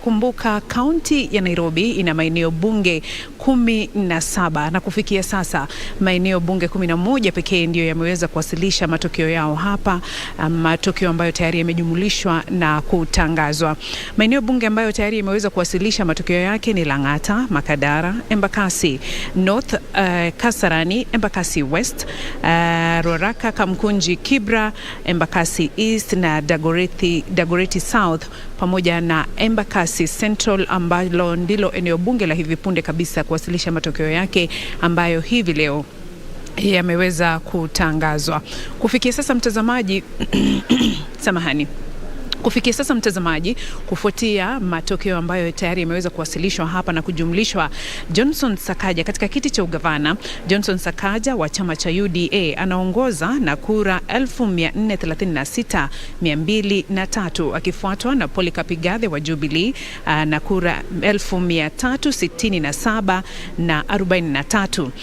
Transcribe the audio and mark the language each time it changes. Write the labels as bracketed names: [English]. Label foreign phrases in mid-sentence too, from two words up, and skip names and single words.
[Swahili] Kumbuka kaunti ya Nairobi ina maeneo bunge 17 na kufikia sasa maeneo bunge 11 pekee ndio yameweza kuwasilisha matokeo yao hapa, matokeo ambayo tayari yamejumlishwa na kutangazwa. Maeneo bunge ambayo tayari yameweza kuwasilisha matokeo yake ni Lang'ata, Makadara, Embakasi North, Kasarani, Embakasi West, Ruaraka, Kamkunji, Kibra, Embakasi East na Dagoretti South pamoja na Embakasi Central ambalo ndilo eneo bunge la hivi punde kabisa kuwasilisha matokeo yake ambayo hivi leo yameweza kutangazwa. Kufikia sasa mtazamaji Kufikia sasa mtazamaji, kufuatia matokeo ambayo tayari yameweza kuwasilishwa hapa na kujumlishwa, Johnson Sakaja katika kiti cha ugavana, Johnson Sakaja wa chama cha UDA anaongoza na kura 1436,203, akifuatwa na Polycarp Igathe wa Jubilee na kura 1367,43.